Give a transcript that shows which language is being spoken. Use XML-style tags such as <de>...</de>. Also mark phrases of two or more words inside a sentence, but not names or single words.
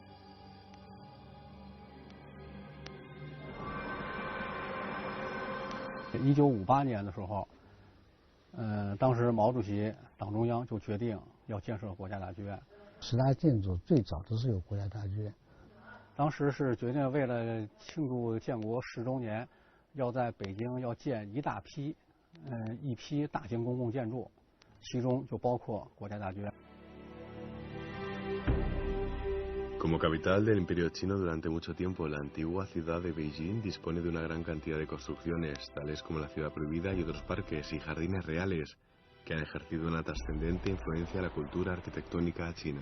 <zh>1958 年的时候，当时毛主席党中央就决定要建设国家大剧院。 10大建筑最早都是有国家大剧院。当时是决定为了庆祝建国10周年，要在北京要建一批大型公共建筑，其中就包括国家大剧院。</zh> <es>Como capital del Imperio Chino durante mucho tiempo, la antigua ciudad de Beijing dispone de una gran cantidad de construcciones, tales como la Ciudad Prohibida y otros parques y jardines reales, que han ejercido una trascendente influencia en la cultura arquitectónica china.</es>